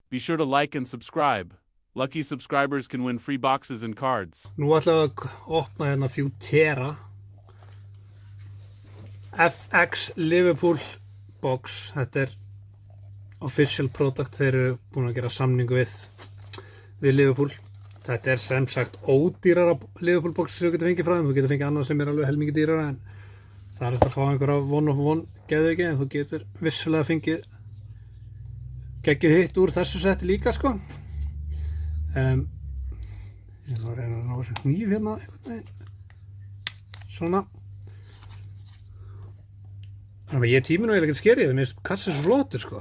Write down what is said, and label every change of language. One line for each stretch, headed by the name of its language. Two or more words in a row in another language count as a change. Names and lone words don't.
English: Be sure to like and subscribe. Lucky subscribers can win free boxes and cards.
Icelandic: Nú ætlum við að opna hérna Futera FX Liverpool box. Þetta
English: official product.
Icelandic: Þeir eru búin að gera samningu við Liverpool. Þetta sem sagt ódýrara Liverpool box sem þú getur fengið frá þeim. Þú getur fengið annað sem alveg helmingi dýrara, en það er eftir að fá einhverja
English: one of one
Icelandic: geðveiki, en þú getur vissulega fengið geggjuð hitt úr þessu setti líka, sko. Ég var að reyna að ná þessu hníf hérna einhvern veginn. Svona. Þannig að ég tími nú eiginlega ekkert skerið, mér finnst kassi svo flottur, sko.